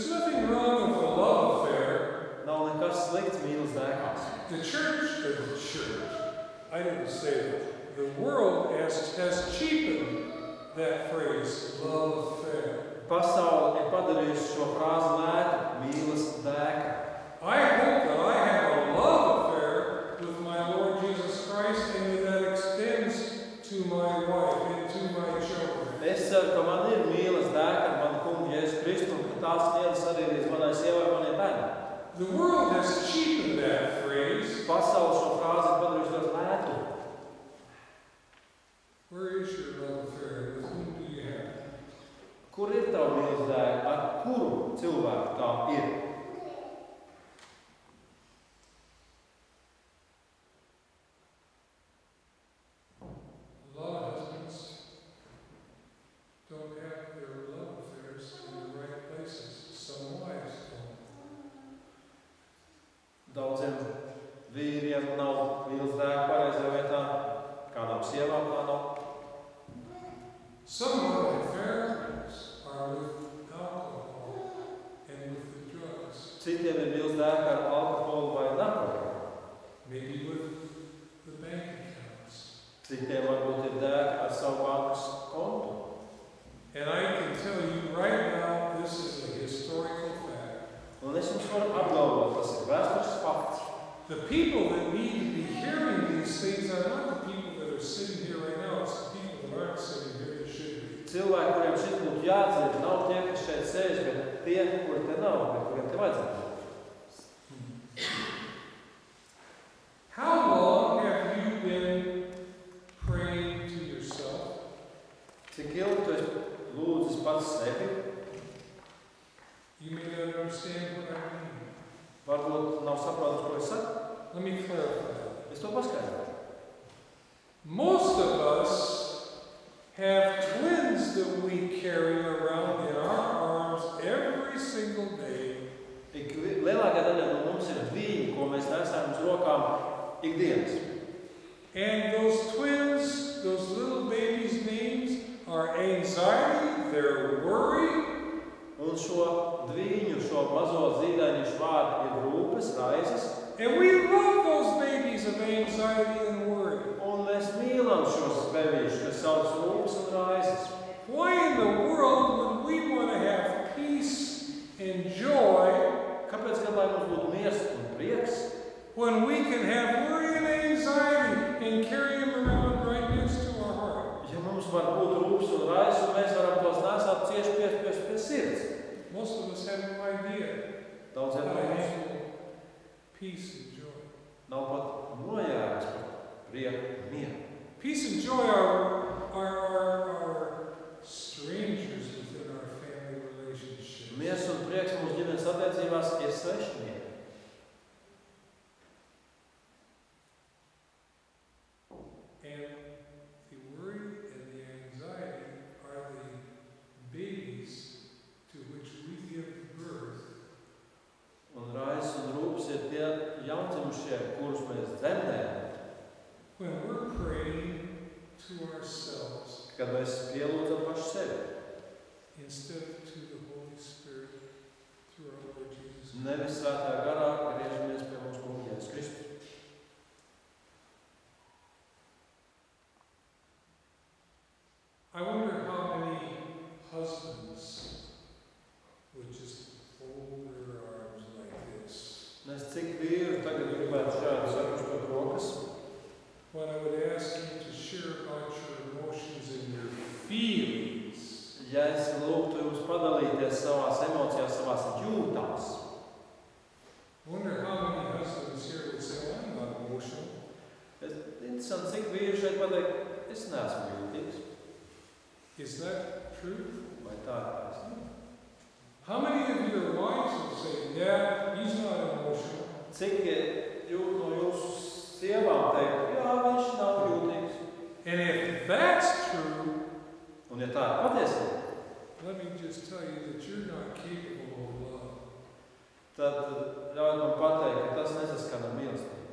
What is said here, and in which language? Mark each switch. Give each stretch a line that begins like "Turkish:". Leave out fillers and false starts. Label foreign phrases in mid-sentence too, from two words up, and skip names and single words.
English: nothing wrong with a love affair.
Latvian: Nav nekas slikts mīlas dēkās.
English: The church, I didn't say that. The world has cheapened that phrase, love affair.
Latvian: Pasaule ir padarījusi šo frāzi lētu, mīlas dēka.
English: I hope that I have a love affair with my Lord Jesus Christ and that extends to my wife and to my children.
Latvian: Es ceru, ka man ir mīlas dēka ar manu kungu Jēzu Kristu, un ka tās sniedzas arī līdz manai sievai un maniem bērniem.
English: The world has cheapened that phrase.
Latvian: Pasaule šo frāzi ir padarījusi ļoti lētu.
English: Where is your love affair? With whom do you have it?
Latvian: Kur ir tava mīlas dēka? Ar kuru cilvēku tā ir?
English: A lot of husbands don't have their love affairs in the right places. Some wives don't.
Latvian: Daudziem vīriem nav mīlas dēka pareizajā vietā, kādām sievām tā nav.
English: Some love affairs are with alcohol and with the drugs.
Latvian: Citiem ir mīlas dēka ar alkoholu vai narkotiku.
English: Maybe with the bank accounts.
Latvian: Citiem varbūt ir dēka ar savu bankas kontu.
English: And I can tell you right now, this is a historical fact.
Latvian: Un es jums varu apgalvot, tas ir vēstures fakts.
English: The people that need to be hearing these things are not the people that are sitting here right now. It's the people that aren't sitting here that should be.
Latvian: Cilvēki, kuriem šis būtu jādzird, nav tie, kas šeit sēž, bet tie, kuri te nav, bet kuriem te vajadzētu.
English: How long have you been praying to yourself?
Latvian: Cik ilgi tu esi lūdzis pats sevi?
English: You may not understand what I mean.
Latvian: Varbūt nav saprotams, ko es saku.
English: Let me clarify.
Latvian: Es to paskaidrošu.
English: Most of us have twins that we carry around in our arms every single day.
Latvian: Lielākā daļa no mums ir dviņi, ko mēs nesām uz rokām ikdienas.
English: And those twins, those little babies' names are anxiety, they're worry.
Latvian: Un šo dviņu, šo mazo zīdaiņu vārdi ir rūpes, raizes.
English: And we love those babies of anxiety and worry.
Latvian: Un mēs mīlam šos bebīšus, kas sauc rūpes un raizes.
English: Why in the world would we want to have peace and joy
Latvian: Kāpēc gan lai mums būtu miers un prieks,
English: when we can have worry and anxiety and carry them around right next to our heart?
Latvian: ja mums var būt rūpes un raizes, un mēs varam tos nesāt cieši pie sirds?
English: Most of us have no idea
Latvian: Daudziem
English: how
Latvian: no
English: to
Latvian: mums
English: handle peace and joy.
Latvian: nav pat nojēgas par prieku un mieru.
English: Peace and joy are strangers within our family relationships.
Latvian: Miers un prieks mūsu ģimenes attiecībās ir svešinieki.
English: And the worry and the anxiety are the babies to which we give birth.
Latvian: Un raizes un rūpes ir tie jaundzimušie, kurus mēs dzemdējam,
English: When we're praying to ourselves
Latvian: kad mēs pielūdzam paši sevi.
English: instead of to the Holy Spirit through our Lord Jesus.
Latvian: Nevis svētā garā griežamies pie mums kunga Jēzus Kristus.
English: I wonder how many husbands would just fold their arms like this
Latvian: Nes cik vīri tagad gribētu šādi sakustot rokas,
English: when I would ask you to share about your emotions and your feelings.
Latvian: ja es lūgtu jums padalīties savās emocijās, savās jūtās.
English: I wonder how many husbands here would say, well, I'm not emotional.
Latvian: Interesanti, cik vīri šeit pateikt, es neesmu jūtīgs.
English: Is that true?
Latvian: Vai tā ir taisnība?
English: How many of your wives would say, yeah, he's not emotional?
Latvian: Cik jūt no jūsu sievām teikt, jā, viņš nav jūtīgs.
English: And if that's true,
Latvian: Un ja tā ir patiesība,
English: let me just tell you that you're not capable of love.
Latvian: tad ļauj man pateikt, ka tas nesaskan ar mīlestību.